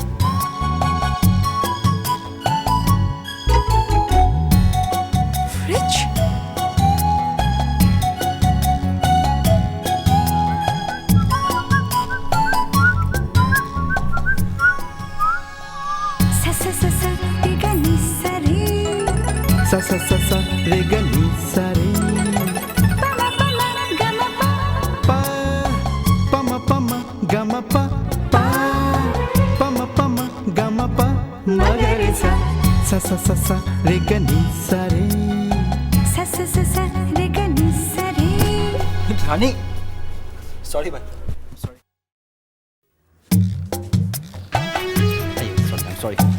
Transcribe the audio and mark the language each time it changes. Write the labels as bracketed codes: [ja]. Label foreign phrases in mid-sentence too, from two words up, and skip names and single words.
[hi] फ्रिज? सा सा सा सा रे ग नी सा रे पा प म ग म प पा प म ग म प म ग रे सा सा सा सा सा रे ग नी सा रे रानी, सॉरी भाई, सॉरी। सॉरी, सॉरी।